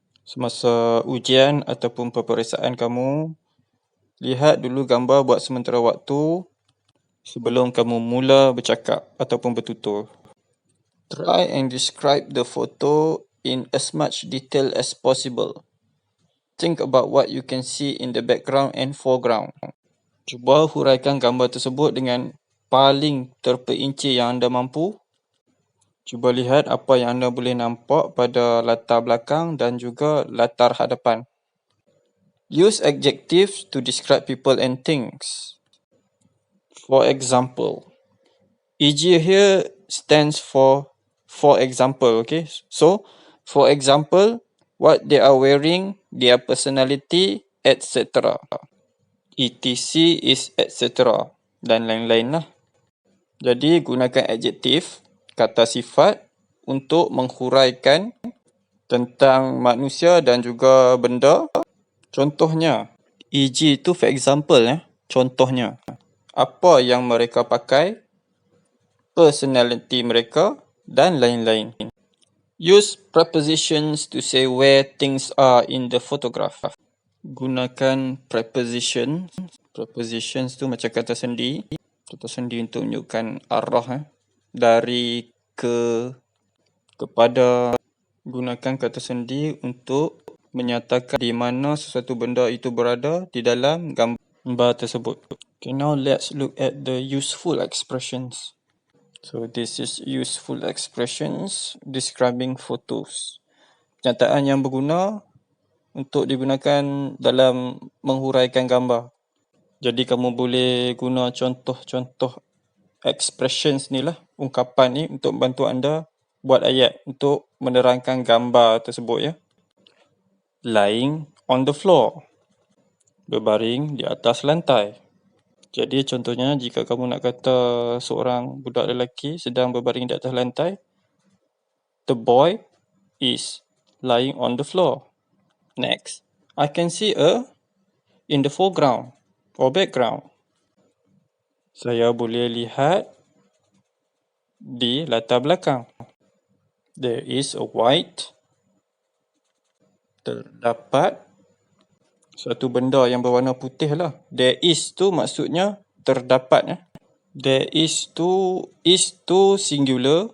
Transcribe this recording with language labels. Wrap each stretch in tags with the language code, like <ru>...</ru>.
<ms>Semasa ujian ataupun peperiksaan kamu, lihat dulu gambar buat sementara waktu sebelum kamu mula bercakap ataupun bertutur.</ms> <en>Try and describe the photo in as much detail as possible. Think about what you can see in the background and foreground.</en> <ms>Cuba huraikan gambar tersebut dengan paling terperinci yang anda mampu. Cuba lihat apa yang anda boleh nampak pada latar belakang dan juga latar hadapan.</ms> <en>Use adjectives to describe people and things. For example, EG here stands for example, okay? So, for example, what they are wearing, their personality, etc. ETC is etc.</en> <ms>dan lain-lain lah. Jadi, gunakan adjektif, kata sifat untuk menghuraikan tentang manusia dan juga benda. Contohnya, EG itu</ms> <en>for example</en> <ms>ya. Contohnya, apa yang mereka pakai, personality mereka dan lain-lain.</ms> <en>Use prepositions to say where things are in the photograph.</en> <ms>Gunakan prepositions. Prepositions tu macam kata sendi. Kata sendi untuk menunjukkan arah dari ke kepada. Gunakan kata sendi untuk menyatakan di mana sesuatu benda itu berada di dalam gambar tersebut.</ms> <en>Okay, now let's look at the useful expressions. So this is useful expressions describing photos.</en> <ms>Pernyataan yang berguna untuk digunakan dalam menghuraikan gambar. Jadi kamu boleh guna contoh-contoh expressions ni lah, ungkapan ni untuk membantu anda buat ayat untuk menerangkan gambar tersebut ya.</ms> <en>Lying on the floor.</en> <ms>Berbaring di atas lantai. Jadi contohnya jika kamu nak kata seorang budak lelaki sedang berbaring di atas lantai,</ms> <en>the boy is lying on the floor. Next, I can see a in the foreground or background?</en> <ms>Saya boleh lihat di latar belakang.</ms> <en>There is a white.</en> <ms>Terdapat suatu benda yang berwarna putih lah.</ms> <en>There is</en> <ms>tu maksudnya terdapat. There is tu singular.</ms>